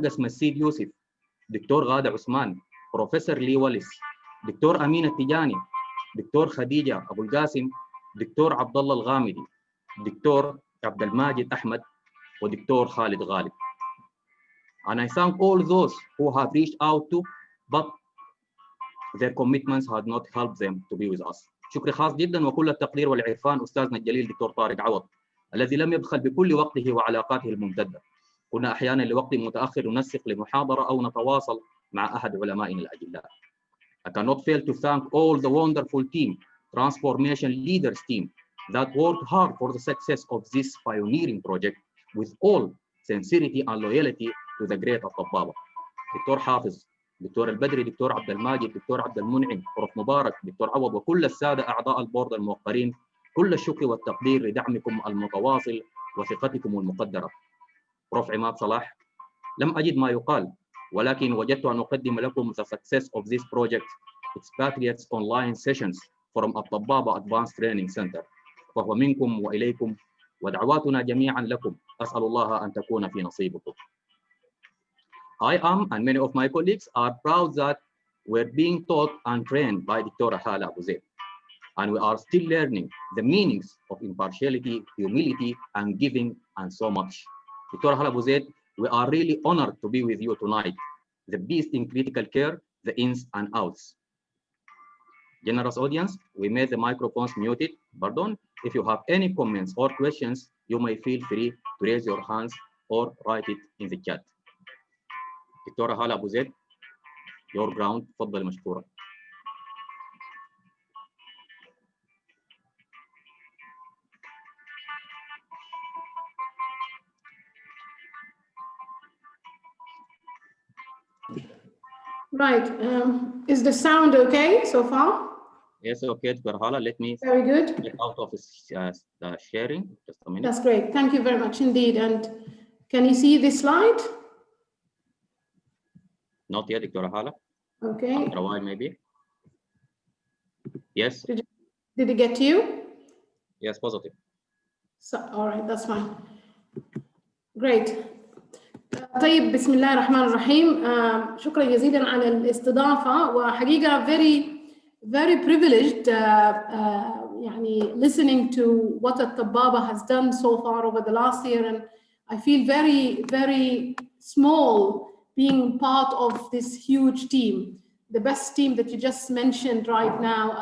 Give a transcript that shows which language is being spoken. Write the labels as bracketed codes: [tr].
[ar] Qasm Al-Sid Yusuf, دكتور غادة عثمان، بروفيسور لي وليس، دكتور أمين التجاني، دكتور خديجة أبو القاسم، دكتور عبد الله الغامدي، دكتور عبد الماجد أحمد، ودكتور خالد غالب. [en] And I thank all those who have reached out to, but their commitments had not helped them to be with us. [ar] شكر خاص جدا وكل التقدير والعرفان أستاذنا الجليل دكتور طارق عوض الذي لم يبخل بكل وقته وعلاقاته الممتدة. كنا أحيانا لوقت متأخر ننسق لمحاضرة أو نتواصل مع أحد علمائنا الأجلاء. [en] I cannot fail to thank all the wonderful team, transformation leaders team that worked hard for the success of this pioneering project with all sincerity and loyalty to the great Altababa. [ar] دكتور حافظ، دكتور البدري، دكتور عبد الماجد، دكتور عبد المنعم، بروف مبارك، دكتور عوض، وكل السادة أعضاء البورد الموقرين، كل الشكر والتقدير لدعمكم المتواصل وثقتكم المقدرة. بروف عماد صلاح، لم أجد ما يقال ولكن وجدت أن أقدم لكم [en] the success of this project Expatriates Online Sessions from Altababa Advanced Training Center. [ar] فهو منكم وإليكم ودعواتنا جميعا لكم. أسأل الله أن تكون في نصيبكم. [en] I am and many of my colleagues are proud that we're being taught and trained by Dr. Hala Abuzeid, and we are still learning the meanings of impartiality, humility, and giving, and so much. Dr. Hala Abuzeid, we are really honored to be with you tonight, the beast in critical care, the ins and outs. Generous audience, we made the microphones muted. Pardon. If you have any comments or questions, you may feel free to raise your hands or write it in the chat. [ar] دكتورة هالة أبو زيد، [en] your ground، [ar] تفضل مشكورة. [en] Right. Is the sound okay so far? Yes, okay, Dr. Hala. Let me Very good. get out of the sharing. Just a minute. That's great. Thank you very much indeed. And can you see this slide? Not yet, Dr. Hala. Okay. After a while, maybe. Yes. Did it get to you? Yes, positive. So, all right, that's fine. Great. [ar] طيب بسم الله الرحمن الرحيم. شكرا جزيلا على الاستضافة، وحقيقة [en] very privileged يعني listening to what Altababa has done so far over the last year, and I feel very small being part of this huge team, the best team that you just mentioned right now.